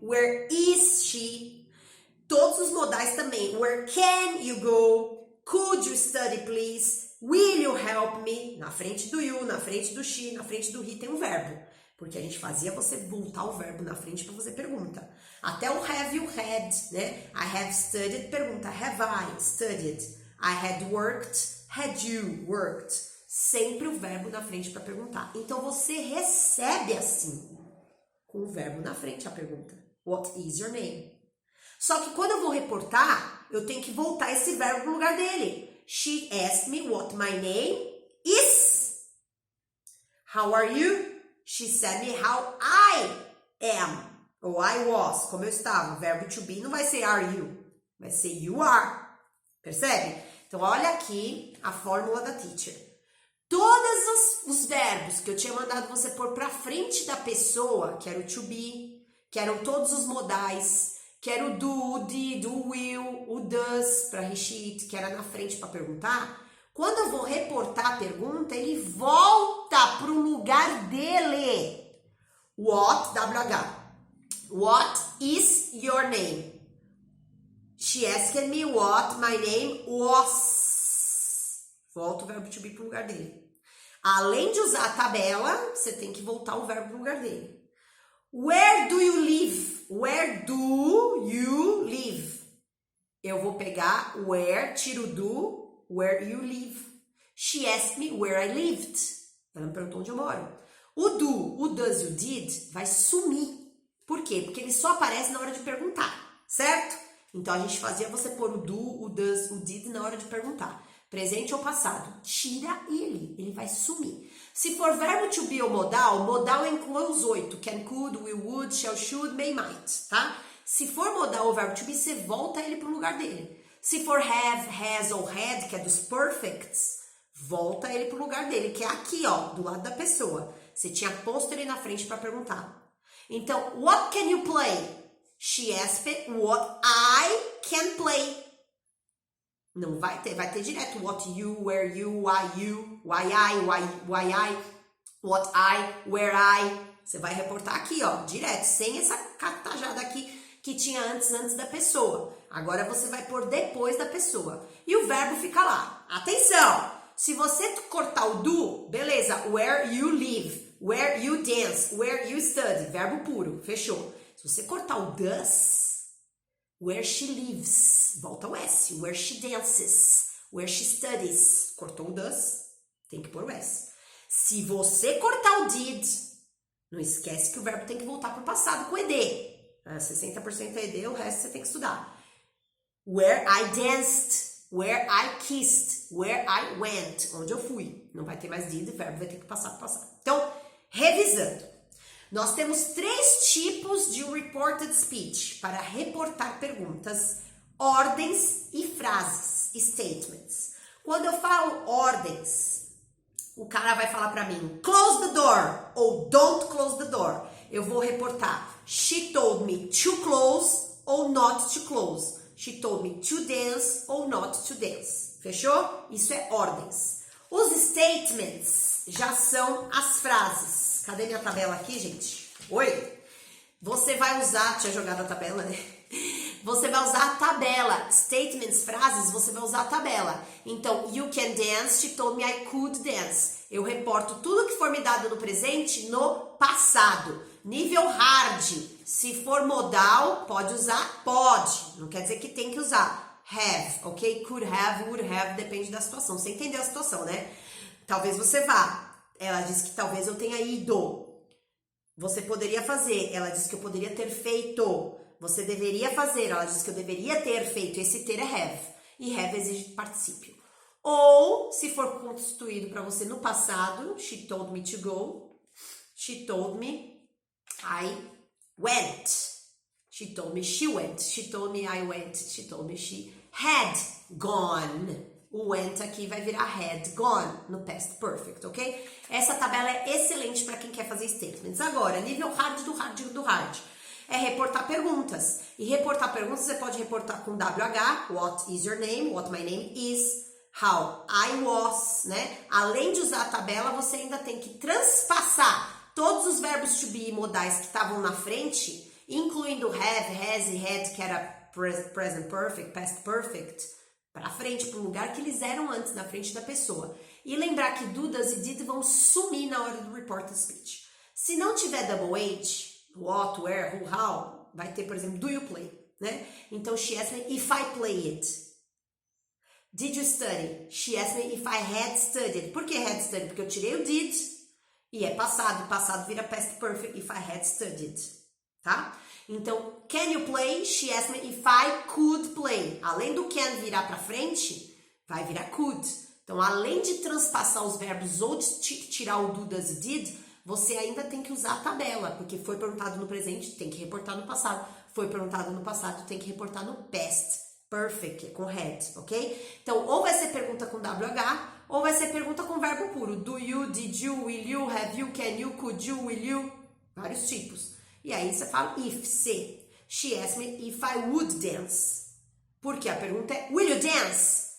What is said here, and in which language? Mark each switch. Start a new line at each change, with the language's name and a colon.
English: Where is she?
Portuguese: Todos os modais também.
English: Where can you go? Could you study, please? Will you help me?
Portuguese: Na frente do you, na frente do she, na frente do he tem um verbo. Porque a gente fazia você voltar o verbo na frente para fazer pergunta. Até o
English: have you had,
Portuguese: né?
English: I have studied, pergunta, have I studied? I had worked, had you worked?
Portuguese: Sempre o verbo na frente para perguntar. Então você recebe assim, com o verbo na frente a pergunta.
English: What is your name?
Portuguese: Só que quando eu vou reportar, eu tenho que voltar esse verbo no lugar dele.
English: She asked me what my name is. How are you? She said me how I am.
Portuguese: Ou
English: I was,
Portuguese: como eu estava. O verbo to be não vai ser are you. Vai ser you are. Percebe? Então, olha aqui a fórmula da teacher. Todos os verbos que eu tinha mandado você pôr pra frente da pessoa, que era o to be, que eram todos os modais, que era o do, o did, o will, o does para recheat, que era na frente para perguntar. Quando eu vou reportar a pergunta, ele volta para o lugar dele.
English: What, WH. What is your name? She asked me what my name was.
Portuguese: Volta o verbo to be para o lugar dele. Além de usar a tabela, você tem que voltar o verbo para o lugar dele.
English: Where do you live? Where do you live?
Portuguese: Eu vou pegar where, tiro do,
English: where you live. She asked me where I lived.
Portuguese: Ela me perguntou onde eu moro. O do, o does e o did vai sumir. Por quê? Porque ele só aparece na hora de perguntar, certo? Então a gente fazia você pôr o do, o does, o did na hora de perguntar. Presente ou passado. Tira ele vai sumir. Se for verbo to be ou modal, modal inclui os 8.
English: Can, could, will, would, shall, should, may, might, tá?
Portuguese: Se for modal ou verbo to be, você volta ele pro lugar dele. Se for have, has ou had, que é dos perfects, volta ele pro lugar dele, que é aqui, ó, do lado da pessoa. Você tinha posto ele na frente para perguntar.
English: Então, what can you play? She asked me what I can play.
Portuguese: Não vai ter direto what you, where you, why I, what I, where I. Você vai reportar aqui, ó, direto, sem essa catajada aqui que tinha antes da pessoa. Agora você vai pôr depois da pessoa. E o verbo fica lá. Atenção! Se você cortar o do, beleza,
English: where you live, where you dance, where you study,
Portuguese: verbo puro, fechou. Se você cortar o does,
English: where she lives,
Portuguese: volta o S.
English: Where she dances, where she studies.
Portuguese: Cortou o does, tem que pôr o S. Se você cortar o did, não esquece que o verbo tem que voltar para o passado com ED. 60% é ED, o resto você tem que estudar.
English: Where I danced, where I kissed, where I went.
Portuguese: Onde eu fui. Não vai ter mais did, o verbo vai ter que passar para o passado. Então, revisando. Nós temos 3 tipos de reported speech para reportar perguntas, ordens e frases, statements. Quando eu falo ordens, o cara vai falar para mim,
English: close the door
Portuguese: ou
English: don't close the door.
Portuguese: Eu vou reportar,
English: she told me to close ou not to close. She told me to dance ou not to dance.
Portuguese: Fechou? Isso é ordens. Os statements já são as frases. Cadê minha tabela aqui, gente? Oi? Você vai usar, tinha jogado a tabela, né? Você vai usar a tabela. Statements, frases, você vai usar a tabela.
English: Então, you can dance, she told me I could dance.
Portuguese: Eu reporto tudo que for me dado no presente no passado. Nível hard, se for modal, pode usar? Pode. Não quer dizer que tem que usar. Have, ok? Could have, would have, depende da situação. Você entendeu a situação, né? Talvez você vá. Ela disse que talvez eu tenha ido. Você poderia fazer. Ela disse que eu poderia ter feito. Você deveria fazer. Ela disse que eu deveria ter feito. Esse ter é have. E have exige particípio. Ou, se for constituído para você no passado,
English: she told me to go. She told me I went. She told me she went. She told me I went. She told me she had gone.
Portuguese: O went aqui vai virar had gone no past perfect, ok? Essa tabela é excelente para quem quer fazer statements. Agora, nível hard do hard do hard. É reportar perguntas. E reportar perguntas você pode reportar com WH,
English: what is your name, what my name is, how I was,
Portuguese: né? Além de usar a tabela, você ainda tem que transpassar todos os verbos to be e modais que estavam na frente, incluindo have, has e had, que era present perfect, past perfect, para frente, para o lugar que eles eram antes, na frente da pessoa. E lembrar que do, does e did vão sumir na hora do reported speech. Se não tiver double H, what, where, who, how, vai ter, por exemplo,
English: do you play,
Portuguese: né?
English: Então, she asked me if I play it. Did you study? She asked me if I had studied.
Portuguese: Por que had studied? Porque eu tirei o did e é passado. Passado vira
English: past perfect if I had studied, tá? Então, can you play? She asked me if I could play.
Portuguese: Além do can virar para frente, vai virar could. Então, além de transpassar os verbos ou de tirar o do, does e did, você ainda tem que usar a tabela, porque foi perguntado no presente, tem que reportar no passado. Foi perguntado no passado, tem que reportar no past perfect, com had, ok? Então, ou vai ser pergunta com WH, ou vai ser pergunta com verbo puro.
English: Do you, did you, will you, have you, can you, could you, will you? Vários tipos.
Portuguese: E aí você fala if, se.
English: She asked me if I would dance.
Portuguese: Porque a pergunta é
English: will you dance?